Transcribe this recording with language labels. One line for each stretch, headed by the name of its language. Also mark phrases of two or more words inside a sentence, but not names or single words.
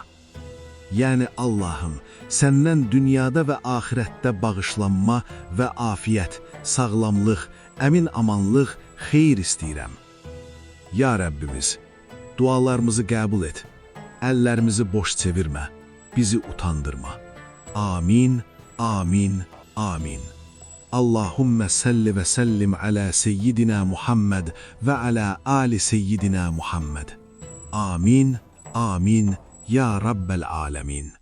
Azerbaijani: Yəni Allahım, səndən dünyada və axirətdə bağışlanma və afiyət, sağlamlıq, əmin-amanlıq, xeyir istəyirəm. Ya Rəbbimiz, dualarımızı qəbul et, əllərimizi boş çevirmə, bizi utandırma. Amin, amin, amin.
Arabic: اللهم صل وسلم على سيدنا محمد وعلى آل سيدنا محمد. آمين آمين يا رب العالمين.